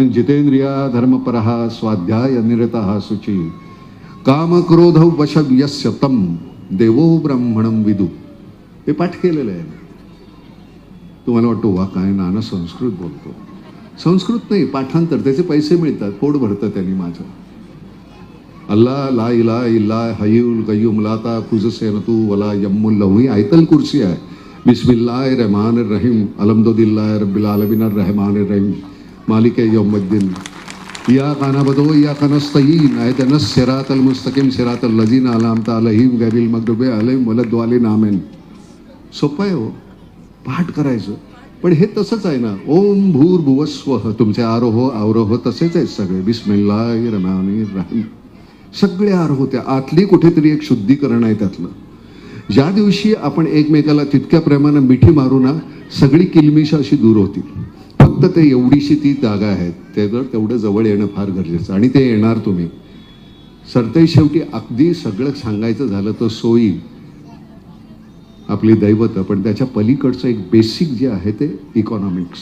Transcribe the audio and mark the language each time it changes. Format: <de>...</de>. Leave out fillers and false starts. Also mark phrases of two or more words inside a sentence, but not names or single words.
<sa>जितेंद्रिया धर्मपरहा स्वाध्याय निरतः शुची काम क्रोध वशव्यस्य तम देवो ब्राह्मणम विदु.</sa> <mr>हे पाठ केलेलं आहे. तुम्हाला वाटतो वा काय नाना संस्कृत बोलतो. संस्कृत नाही, पाठांतर, त्याचे पैसे मिळतात, पोट भरतं त्यांनी माझं.</mr> <ar>الله لا إله إلا الحي القيوم لا تأخذه سنة ولا نوم له,</ar> <mr>ही आयतल कुर्सी आहे.</mr> <ar>بسم الله الرحمن الرحيم الحمد لله رب العالمين الرحمن الرحيم مالك يوم الدين إياك نعبد وإياك نستعين اهدنا الصراط المستقيم صراط الذين أنعمت عليهم غير المغضوب عليهم ولا الضالين آمين.</ar> <mr>सोपं आहे हो पाठ करायचं. पण हे तसंच आहे ना,</mr> <sa>ओम भूर्भुवस्वः,</sa> <mr>तुमचे आरोह अवरोह तसेच आहेत सगळे.</mr> <ar>بسم الله الرحمن الرحيم,</ar> <mr>सगळे आरोह, त्या आतली कुठेतरी एक शुद्धीकरण आहे त्यातलं. ज्या दिवशी आपण एकमेकाला तितक्या प्रेमानं मिठी मारू ना, सगळी किलमिश अशी दूर होती. फक्त ते एवढीशी ती जागा आहे, तेवढं जवळ येणं फार गरजेचं, आणि ते येणार तुम्ही. सरते शेवटी अगदी सगळं सांगायचं झालं तर सोयी आपली दैवत, पण त्याच्या पलीकडचं एक बेसिक जे आहे ते इकॉनॉमिक्स.</mr>